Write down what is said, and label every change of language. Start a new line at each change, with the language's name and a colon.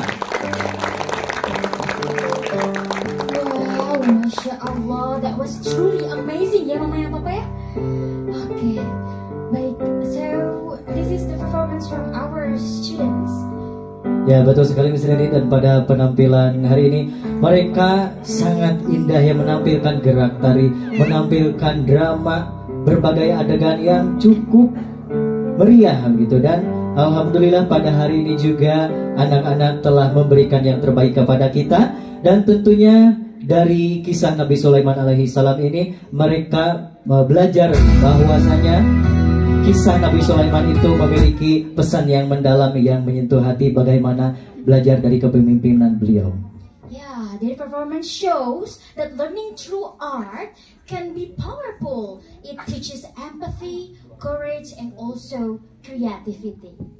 English: Wow, Masya Allah, that was truly amazing
Indonesian: ya Mama ya Papa ya. Oke, baik,
English: so this is the performance from our students.
Indonesian: Ya, betul sekali Miss Reni, dan pada penampilan hari ini mereka sangat indah ya, menampilkan gerak tari, menampilkan drama, berbagai adegan yang cukup meriah gitu. Dan alhamdulillah pada hari ini juga anak-anak telah memberikan yang terbaik kepada kita. Dan tentunya dari kisah Nabi Sulaiman alaihi salam ini mereka belajar bahwasanya kisah Nabi Sulaiman itu memiliki pesan yang mendalam yang menyentuh hati, bagaimana belajar dari kepemimpinan beliau.
English: Yeah, their performance shows that learning through art can be powerful. It teaches empathy, courage, and also creativity.